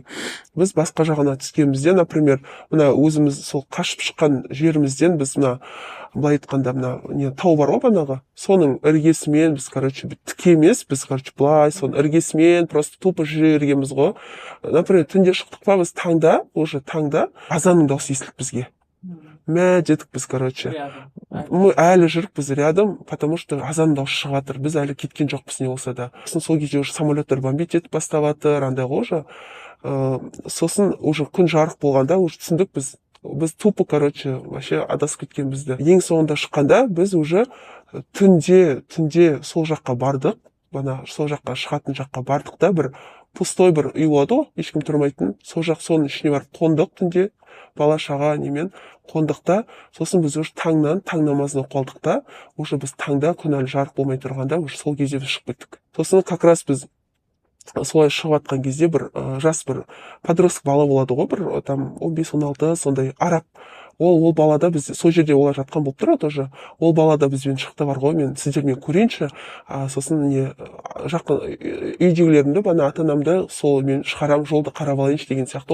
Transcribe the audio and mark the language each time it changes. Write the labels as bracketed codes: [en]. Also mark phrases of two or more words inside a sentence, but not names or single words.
[kk] Біз басқа жағына түскенімізде, например, өзіміз сол қашып шыққан жерімізден біз былай айтқанда тау бар ғой банағы, соның іргесімен біз, короче, тіке емес, біз, короче, былай соның іргесімен [ru] просто тупо [kk] жүре бергенбіз ғой. Например, түнде шықтық па, біз таңда азанның дауысы естілді бізге. Мә дедік біз, короче, мы әлі жүрік, біз рядом, [ru] потому что [kk] азанның дауысы шығып жатыр, біз әлі кеткен жоқпыз не болса да. Сол кезде уже самолеттер бомбить етіп бастап жатыр, андай ғой уже. Сосын уже күн жарық болғанда уже түсіндік біз [ru] тупо, короче, вообще [kk] адасып кеткенбізді. Ең соңында шыққанда біз уже түнде сол жаққа бардық, сол жаққа шығатын жаққа бардық да, бір пустой бір үй болады ғой, ешкім тұрмайтын. Соның ішіне барып қондық түнде, бала шаға немен қондық та, сосын біз уже таң намазын оқып алдық та, уже біз таңда күн әлі жарық болмай тұрғанда, уже сол кезде біз шығып кеттік. Сосын [ru] как раз [kk] біз солай шығып жатқан кезде бір жас бір подросток бала болады ғой, бір там 15-16 сондай араб. Ол балада біз сол жерде олар жатқан болып тұрады тоже. Ол балада бізбен шықты бар ғой, мен сіздермен көрейінші. Сосын жақын үйдегілерімді, ата-анамды сол мен шығарам, жолды қарап алайыншы деген сияқты.